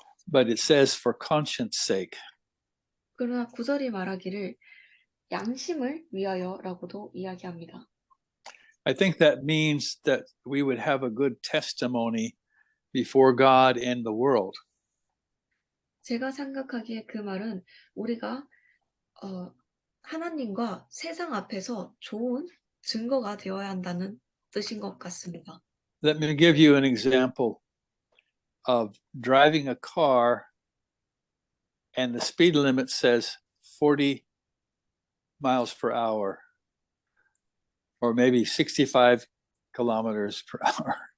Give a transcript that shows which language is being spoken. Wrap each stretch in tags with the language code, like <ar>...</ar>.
<en>but it says for conscience sake.</en> <ko>그러나 구절이 말하기를 양심을 위하여라고도 이야기합니다.</ko> <en>I think that means that we would have a good testimony before God and the world.</en> <ko>제가 생각하기에 그 말은 우리가 하나님과 세상 앞에서 좋은 증거가 되어야 한다는 뜻인 것 같습니다.</ko> <en>Let me give you an example of driving a car and the speed limit says 40 miles per hour or maybe 65 kilometers per hour.</en>